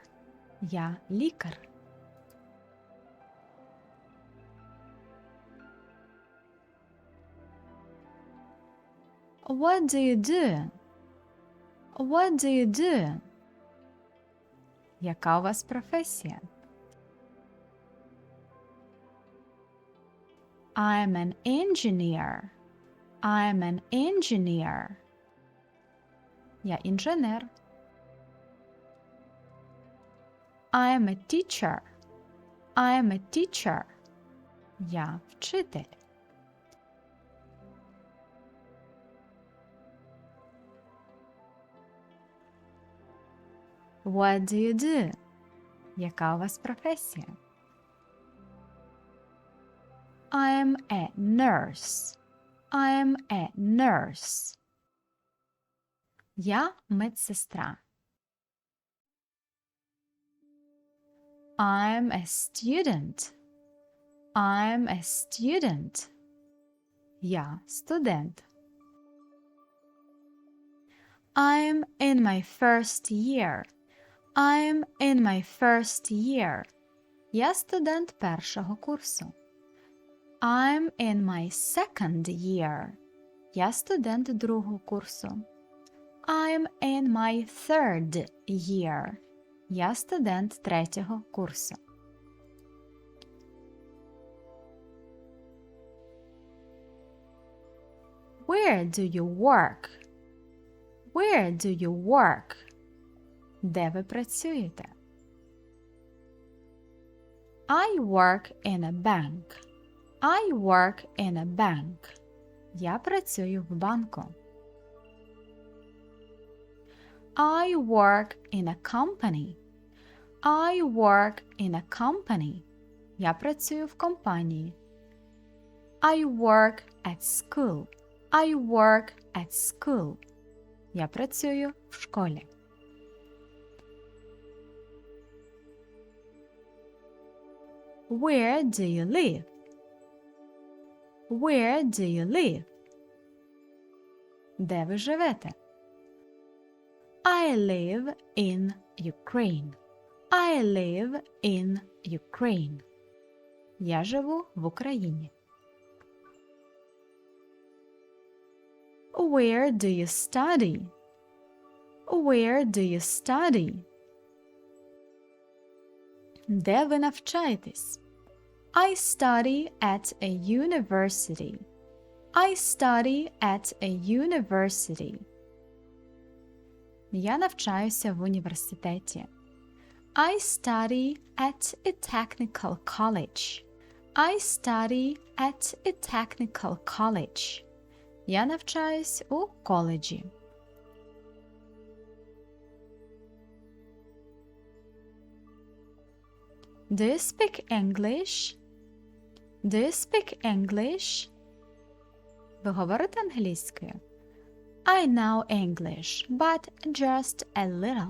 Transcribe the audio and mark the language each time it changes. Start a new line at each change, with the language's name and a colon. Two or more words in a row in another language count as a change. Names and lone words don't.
Ukrainian: Я лікар.
English: What do you do? What do you do?
Ukrainian: Яка у вас професія?
English: I'm an engineer. I'm an engineer.
Ukrainian: Я інженер.
English: I'm a teacher. I'm a teacher.
Ukrainian: Я вчитель.
English: What do you do?
Ukrainian: Яка у вас професія?
English: I'm a nurse. I'm a nurse.
Ukrainian: Я медсестра.
English: I'm a student. I'm a student.
Ukrainian: Я студент.
English: I'm in my first year. I'm in my first year.
Ukrainian: Я студент першого курсу.
English: I'm in my second year.
Ukrainian: Я студент другого курсу.
English: I'm in my third year.
Ukrainian: Я студент третього курсу.
English: Where do you work? Where do you work?
Ukrainian: Де ви працюєте?
English: I work in a bank. I work in a bank.
Ukrainian: Я працюю в банку.
English: I work in a company. I work in a company.
Ukrainian: Я працюю в компанії.
English: I work at school. I work at school.
Ukrainian: Я працюю в школі.
English: Where do you live? Where do you live?
Ukrainian: Де ви живете?
English: I live in Ukraine. I live in Ukraine.
Ukrainian: Я живу в Україні.
English: Where do you study? Where do you study?
Ukrainian: Де ви навчаєтесь?
English: I study at a university. I study at a university.
Ukrainian: Я навчаюся в університеті.
English: I study at a technical college. I study at a technical college.
Ukrainian: Я навчаюсь у коледжі.
English: Do you speak English? Do you speak English?
Ukrainian: Ви говорите англійською?
English: I know English, but just a little.